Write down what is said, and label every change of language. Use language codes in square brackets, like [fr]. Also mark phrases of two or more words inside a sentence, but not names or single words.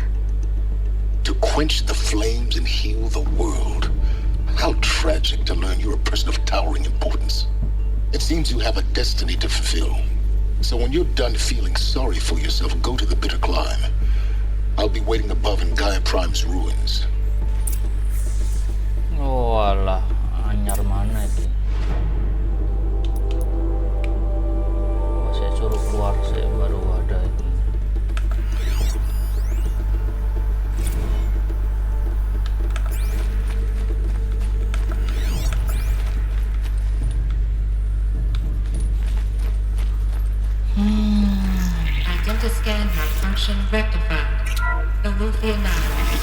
[en] To quench the flames and heal the world. How tragic to learn you're a person of towering importance. It seems you have a destiny to fulfill. So when you're done feeling sorry for yourself, go to the bitter climb. I'll be waiting above in Gaia Prime's ruins. [id] Oh alah, anyar mana itu? Oh, saya suruh keluar, saya baru ada itu. [en] Identiscan malfunction rectified. The Luffy anomaly.